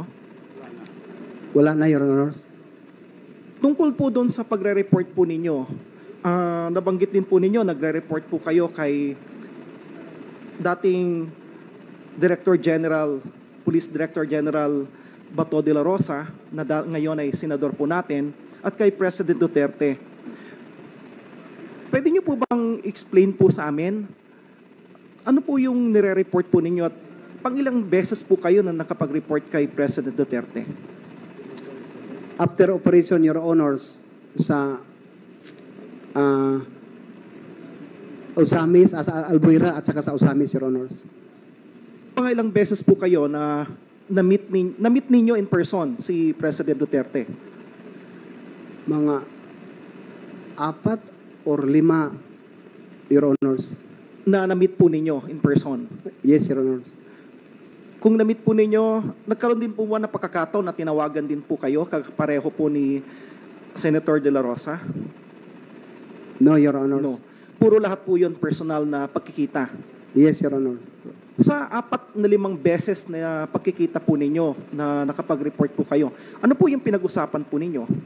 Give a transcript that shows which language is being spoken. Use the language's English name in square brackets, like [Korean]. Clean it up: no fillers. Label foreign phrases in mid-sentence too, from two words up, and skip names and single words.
[Filipino] Wala na, [English] Your Honors. [Filipino] Tungkol po doon sa pagre-report po ninyo, nabanggit din po ninyo, nagre-report po kayo kay dating Director General, Police Director General Bato de la Rosa, na ngayon ay senador po natin, at kay President Duterte. Pwede niyo po bang explain po sa amin, ano po yung nire-report po ninyo at pangilang beses po kayo na nakapag-report kay President Duterte? [English] After operation, Your Honors, [Filipino] sa Osamis, sa Albuera at saka sa Osamis, [English] Your Honors. [Filipino] Pangilang beses po kayo na na-meet ninyo [English] in person [Filipino] si President Duterte? Mga 4 or 5, [English] Your Honors. [Filipino] Na-meet po ninyo [English] in person? Yes, Your Honors. [Filipino] Kung na-meet po ninyo, nagkaroon din po ba na pagkakataon na tinawagan din po kayo, pareho po ni Senator De La Rosa? [English] No, Your Honors. No. [Filipino] Puro lahat po yun personal na pagkikita? [English] Yes, Your Honor. [Filipino] Sa 4 na 5 beses na pagkikita po ninyo na nakapag-report po kayo, ano po yung pinag-usapan po ninyo?